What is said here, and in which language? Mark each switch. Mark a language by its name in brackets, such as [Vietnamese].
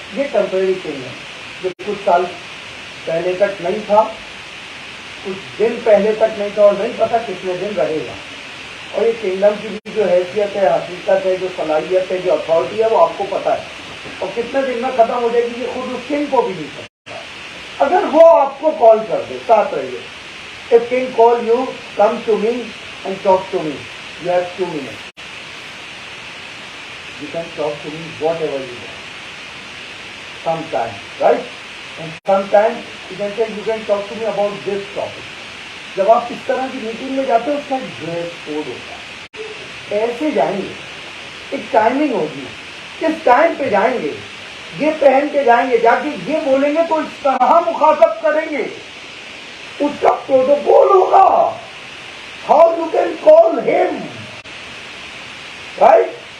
[Urdu] یہ temporary king ہے جو کچھ سال پہلے تک نہیں تھا, کچھ دن پہلے تک نہیں تھا, اور نہیں پتا کتنے دن رہے گا. اور یہ کنگڈم کی بھی جو حیثیت ہے, حقیقت ہے, جو صلاحیت ہے, جو اتھارٹی ہے, وہ آپ کو پتا ہے. اور کتنے دن میں ختم ہو جائے گی یہ خود اس کنگ کو بھی نہیں پتا. اگر وہ آپ کو کال کر دے, ساتھ رہیے. [English] If king call you, come to me and talk to me. You have 2 minutes. You can talk to me whatever you want. Sometime, right? And sometime you can say you can talk to me about this topic. [Urdu] جب آپ اس طرح کی meeting میں جاتے ہیں اس کا dress code ہوتا ہے. ایسے جائیں گے, ایک ٹائمنگ ہوگی, کس ٹائم پہ جائیں گے, یہ پہن کے جائیں گے, جا کے یہ بولیں گے تو اس طرح مخاطب کریں گے. اس کا پروٹوکول ہوگا. [English] How you can call ہم, right.